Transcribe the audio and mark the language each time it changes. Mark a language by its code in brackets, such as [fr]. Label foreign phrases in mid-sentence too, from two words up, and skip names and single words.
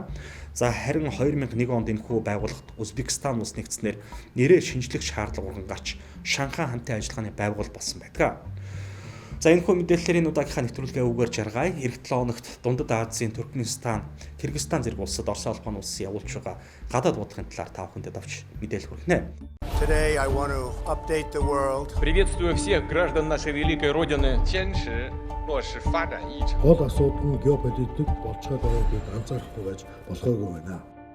[mn] За харин 2001 онд энэхүү байгууллагт Узбекистан улс нэгдснээр нэрээр шинжлэх шаардлага урган гарч Шанхай хамтын ажиллагааны байгуул болсон байдаг. За энэхүү мэдээллээр энэ удаагийнхаа нэвтрүүлгээ үгээр жаргая. Эх 7 хоногт Дундад Азийн Туркменистан, Кыргызстан зэрэг улсад Оросын холбооны улсын явуулж байгаа гадаад бодлогын талаар та бүхэндээ давч мэдээлэл хүргэнэ. [en] Today I want to update the world. [ru] Приветствую всех граждан нашей великой Родины. [zh] 坚持落实发展议程。 [mn] Гол асуудал нь геополитик болцоод байгааг анзаарахгүй байж болохгүй байна.